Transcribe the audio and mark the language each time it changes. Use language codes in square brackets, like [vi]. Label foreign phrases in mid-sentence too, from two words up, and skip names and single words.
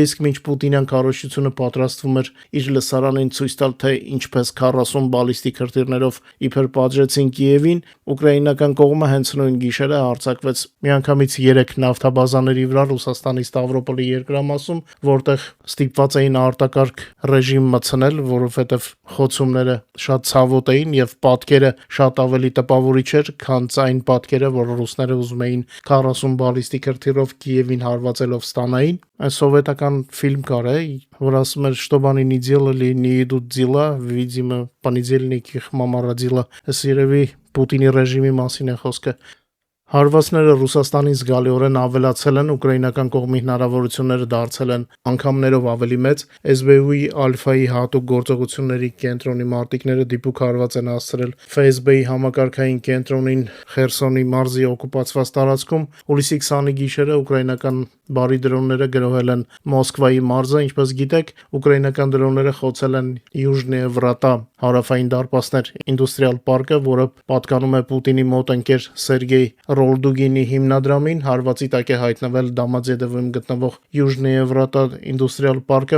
[hy] իսկ մինչ Պուտինյան քարոզությունը պատրաստվում էր իր լսարանին ցույց տալ, թե ինչպես 40 բալիստիկ հրթիռներով իբր պատժեցին Կիևին, ուկրաինական կողմը հենց նույն գիշերը հարձակվեց միանգամից 3 նավթաբազաների վրա Ռուսաստանի Ստավրոպոլի երկրամասում, որտեղ ստիպված էին արտակարգ ռեժիմ մտցնել, որովհետև խոցումները շատ ցավոտ էին եւ պատկերը շատ ավելի տպավորիչ էր, քան այն պատկերը, որ ռուսները ուզում էին 40 բալիստիկ հրթիռով Կիևին հարվածելով ստանային։ Այս սովետական ֆիլմ կար, որ ասում էր, [ru] что бы они ни делали, не идут дела, видимо, понедельник их мама родила։ [hy] Այս երևի Պուտինի ռեժիմի մասին է խոսքը։ Հարվածները Ռուսաստանին զգալիորեն ավելացել են, ուկրաինական կողմի հնարավորությունները դարձել են անգամներով ավելի մեծ։ SBU-ի Ալֆայի հատուկ գործողությունների կենտրոնի մարտիկները դիպուկ հարված են հասցրել ՖՍԲ-ի համակարգային կենտրոնին Խերսոնի մարզի օկուպացված տարածքում։ Հուլիսի 20-ի գիշերը ուկրաինական բարի դրոնները գրոհել են Մոսկվայի մարզը, ինչպես գիտեք, ուկրաինական դրոնները խոցել են Յուժնիե Վրատա հարավային դարպասներ ինդուստրիալ պարկը, որը պատկանում է Պուտինի մոտ ընկեր Սերգեյ Ռոլդուգինի հիմնադրամին։ Հարվածի տակ է հայտնվել Դամադեդովում գտնվող Յուժնիե Վրատա ինդուստրիալ պարկը,